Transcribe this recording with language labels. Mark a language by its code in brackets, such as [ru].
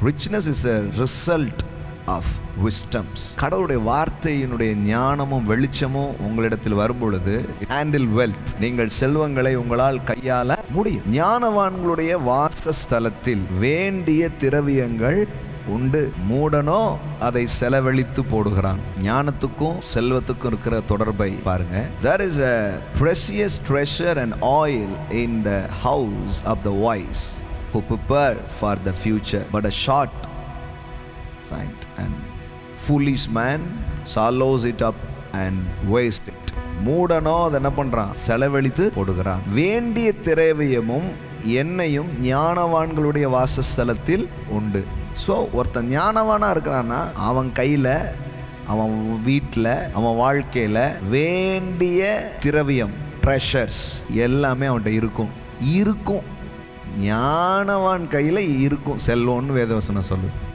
[en] Richness is a result of wisdoms. [ta] கடவுளுடைய வார்த்தையினுடைய ஞானமும் வெளிச்சமும் உங்களிடத்தில் வரும் பொழுது, [en] handle wealth, [ta] நீங்கள் செல்வங்களை உங்களால் கையாள முடியும். ஞானவான்களுடைய வாசஸ்தலத்தில் வேண்டிய திரவியங்கள் உண்டு, மூடனோ அதை செலவழித்து போடுகிறான். ஞானத்துக்கும் செல்வத்துக்கும் இருக்கிற தொடர்பை பாருங்க. [en] There is a precious treasure and oil in the house of the wise who prepare for the future, but a short sight and foolish man swallows it up and wastes it. [ta] மூடனோ அதை என்ன பண்றான்? செலவழித்து போடுகிறான். வேண்டிய திரவியமும் எண்ணெயும் ஞானவான்களுடைய வாசஸ்தலத்தில் உண்டு. So ஒருத்தன் ஞானவானாக இருக்கிறான்னா அவன் கையில், அவன் வீட்டில், அவன் வாழ்க்கையில் வேண்டிய திரவியம், ட்ரெஷர்ஸ் எல்லாமே அவன்கிட்ட இருக்கும். ஞானவான் கையில் இருக்கும் செல்வம்னு வேதவசனம் சொல்லு.